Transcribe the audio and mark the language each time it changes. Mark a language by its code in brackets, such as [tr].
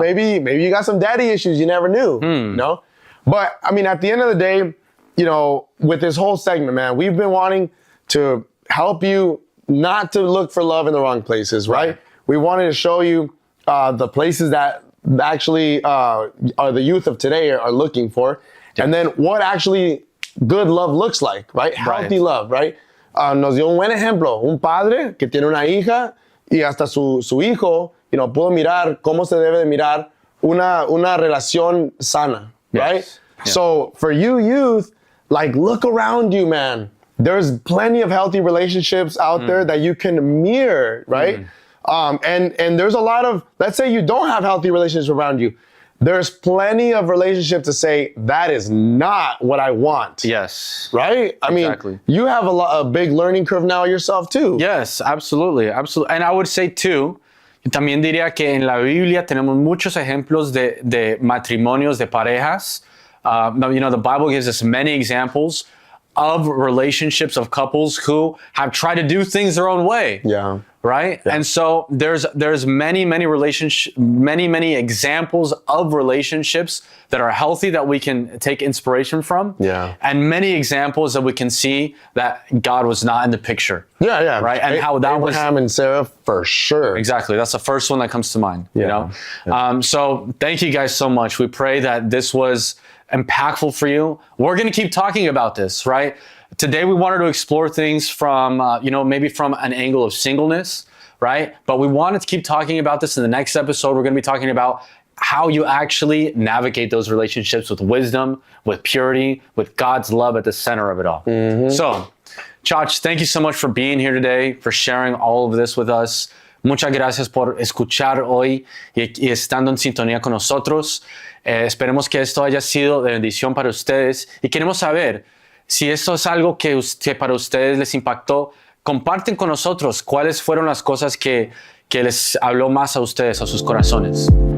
[en] Maybe you got some daddy issues you never knew, But I mean, at the end of the day, with this whole segment, man, we've been wanting to help you not to look for love in the wrong places, right? We wanted to show you the places that actually are the youth of today are looking for. And then what actually good love looks like, right? Healthy love, right? [es] Nos dio un buen ejemplo, un padre que tiene una hija y hasta su hijo, pudo mirar cómo se debe de mirar una relación sana, right? [en] Yeah. So for you youth, like look around you, man. There's plenty of healthy relationships out there that you can mirror, right? And there's a lot of, let's say you don't have healthy relationships around you. There's plenty of relationships to say, that is not what I want. Yes. Right? I Exactly. mean, you have a big learning curve now yourself too. Yes, absolutely, absolutely. And I would say too, [es] también diría que en la Biblia tenemos muchos ejemplos de matrimonios, de parejas. [en] The Bible gives us many examples of relationships of couples who have tried to do things their own way. Yeah. Right? Yeah. And so there's many examples of relationships that are healthy that we can take inspiration from. Yeah. And many examples that we can see that God was not in the picture. Yeah, yeah. Right? And how that Abraham and Sarah, for sure. Exactly. That's the first one that comes to mind. Yeah. So thank you guys so much. We pray that this was impactful for you. We're going to keep talking about this, right? Today we wanted to explore things from, maybe from an angle of singleness, right? But we wanted to keep talking about this in the next episode. We're going to be talking about how you actually navigate those relationships with wisdom, with purity, with God's love at the center of it all. Mm-hmm. So, Chach, thank you so much for being here today, for sharing all of this with us. [es] Muchas gracias por escuchar hoy y estando en sintonía con nosotros. Esperemos que esto haya sido de bendición para ustedes y queremos saber si esto es algo que para ustedes les impactó. Comparten con nosotros cuáles fueron las cosas que les habló más a ustedes, a sus corazones.